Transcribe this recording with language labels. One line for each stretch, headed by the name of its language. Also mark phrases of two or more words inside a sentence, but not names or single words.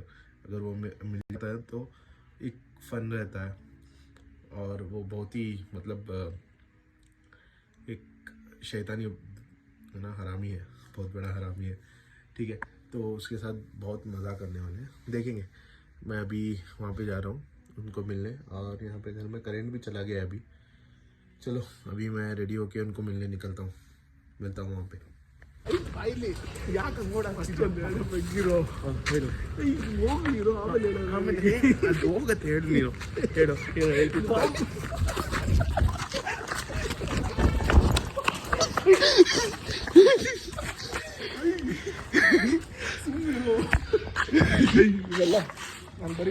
Hindi: अगर वो मिल जाता है तो एक फ़न रहता है और वो बहुत ही मतलब एक शैतानी है ना, हरामी है, बहुत बड़ा हरामी है। ठीक है, तो उसके साथ बहुत मज़ा करने वाले हैं, देखेंगे। मैं अभी वहाँ पे जा रहा हूँ उनको मिलने और यहाँ पे घर में करेंट भी चला गया अभी। चलो अभी मैं रेडी होके उनको मिलने निकलता हूँ, मिलता हूँ वहाँ पे।
Kannada: ಬಾಯ್ಲಿ ಯಾಕೆ ನೋಡ ಅಷ್ಟೊಂದು ಬಗ್ಗಿರೋ ಹೋಗಿರೋ ಆಮೇಲೆ ಅದು ಹೋಗತ್ತೆ, ಹೇಳು ನೀನು, ಹೇಳು ಹೇಳ್ತೀನಿ. ಇವೆಲ್ಲ ನಾನು ಬರೀ